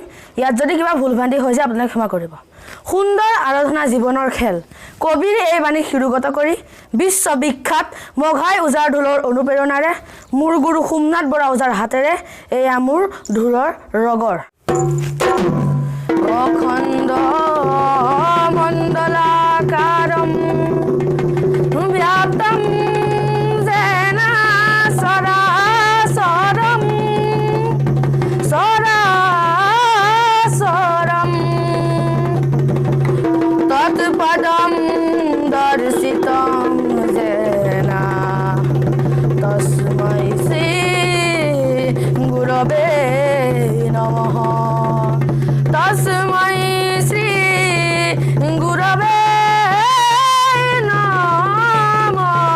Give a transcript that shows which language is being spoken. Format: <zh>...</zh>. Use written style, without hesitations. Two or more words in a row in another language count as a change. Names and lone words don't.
<as>ইয়াত যদি কিবা ভুলভ্ৰান্তি হৈ যায় আপোনালোকে ক্ষমা কৰিব। সুন্দৰ আৰাধনা জীৱনৰ খেল, কবিৰ এই বাণী শিৰোগত কৰি বিশ্ববিখ্যাত মঘাই ওজাৰ ঢোলৰ অনুপ্ৰেৰণাৰে মোৰ গুৰু সোমনাথ বৰা ওজাৰ হাতেৰে এয়া মোৰ ঢোলৰ ৰগৰ।</as> <sa>अखण्ड मण्डलाकारम व्याप्तम पदम दर्शितम जेना तस्मै श्री गुरवे नमः तस्मै श्री गुरवे नमः।</sa>